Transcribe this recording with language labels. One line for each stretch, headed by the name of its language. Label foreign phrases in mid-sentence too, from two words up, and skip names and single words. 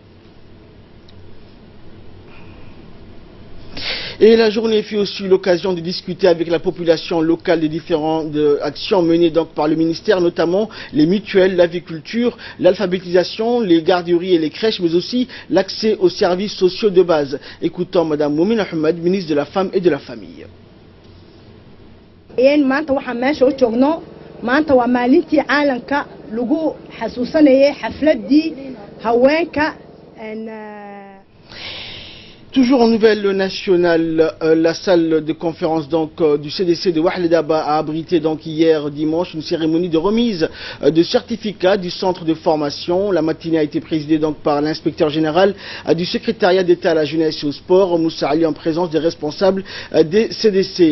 French: Et la journée fut aussi l'occasion de discuter avec la population locale des différentes actions menées donc par le ministère, notamment les mutuelles, l'aviculture, l'alphabétisation, les garderies et les crèches, mais aussi l'accès aux services sociaux de base. Écoutons Mme Ouamine Ahmed, ministre de la Femme et de la Famille.
Somali: maanta waa maalintii caalamka lagu xasuusanayay xafladii haweenka.
French: Toujours en nouvelle nationale, la salle de conférence donc du CDC de Ouahledaba a abrité donc hier dimanche une cérémonie de remise de certificats du centre de formation. La matinée a été présidée donc par l'inspecteur général du secrétariat d'État à la jeunesse et au sport, Moussa Ali, en présence des responsables des CDC.